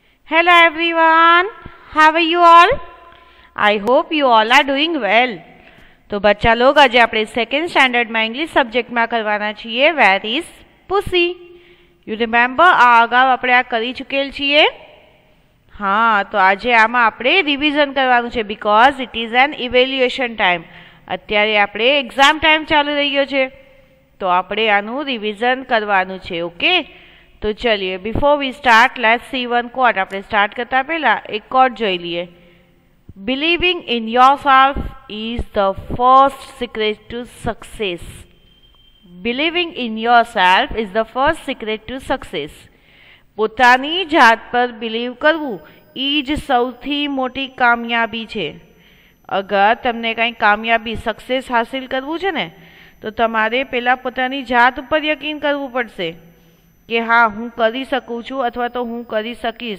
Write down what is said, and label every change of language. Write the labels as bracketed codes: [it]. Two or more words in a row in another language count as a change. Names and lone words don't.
[en] Hello everyone, how are you all? I hope you all are doing well. [hi] तो बच्चा लोग आज [gu] આપણે સેકન્ડ સ્ટાન્ડર્ડમાં ઇંગ્લિશ સબ્જેક્ટમાં કરવાના છીએ [en] where is Pussy. you remember [gu] આ અગાઉ આપણે આ કરી ચૂકેલ છીએ. હા, તો આજે આમાં આપણે રિવિઝન કરવાનું છે [en] because it is an evaluation time. [gu] અત્યારે આપણે [en] exam time [gu] ચાલુ રહ્યો છે તો આપણે આનું રિવિઝન કરવાનું છે. ઓકે, તો ચલીએ [en] before we start let's see one quote. [gu] આપણે સ્ટાર્ટ કરતા પહેલા એક કોટ જોઈ લઈએ. [en] Believing in yourself is the first secret to success. Believing in yourself is the first secret to success. [gu] પોતાની જાત પર બિલીવ કરવું એ જ સૌથી મોટી કામયાબી છે. અગર તમને કંઈ કામયાબી સક્સેસ હાસિલ કરવું છે ને તો તમારે પહેલાં પોતાની જાત ઉપર યકીન કરવું પડશે કે હા હું કરી શકું છું અથવા તો હું કરી શકીશ.